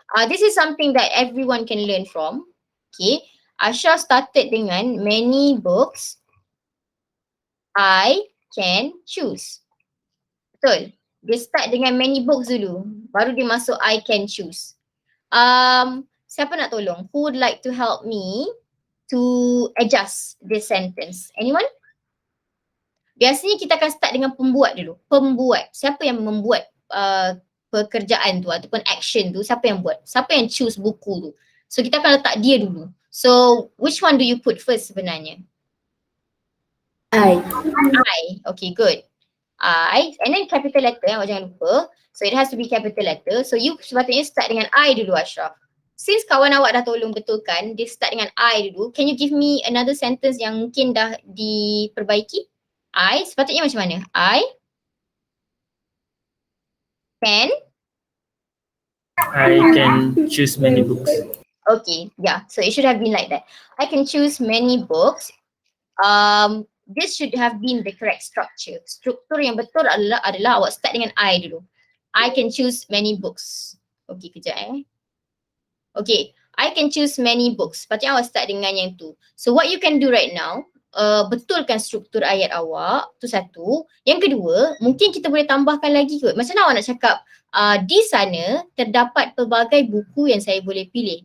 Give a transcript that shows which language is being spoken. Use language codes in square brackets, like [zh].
[en] This is something that everyone can learn from. Okay. Asha started dengan many books I can choose. [ms] Betul. Dia start dengan [en] many books [ms] dulu. Baru dia masuk [en] I can choose. [ms] Siapa nak tolong? [en] Who would like to help me to adjust this sentence? Anyone? [ms] Biasanya kita akan start dengan pembuat dulu. Pembuat. Siapa yang membuat pekerjaan tu ataupun action tu, siapa yang buat? Siapa yang choose buku tu? So kita akan letak dia dulu. [en] So which one do you put first [ms] sebenarnya? [en] I. Okay, good. I, and then capital letter awak jangan lupa. So it has to be capital letter. [ms] So you sepatutnya start dengan I dulu Ashraf. Since kawan awak dah tolong betulkan, dia start dengan I dulu. [en] Can you give me another sentence [ms] yang mungkin dah diperbaiki? I, sepatutnya macam mana? I [en] can choose many books. Okay, yeah. So it should have been like that. I can choose many books. This should have been the correct structure. [ms] Struktur yang betul adalah awak start dengan I dulu. [en] I can choose many books. Okay, kejap Okay, I can choose many books. [ms] Patutnya awak start dengan yang tu. [en] So what you can do right now, [ms] betulkan struktur ayat awak, tu satu. Yang kedua, mungkin kita boleh tambahkan lagi kot. Macam mana awak nak cakap, di sana terdapat pelbagai buku yang saya boleh pilih.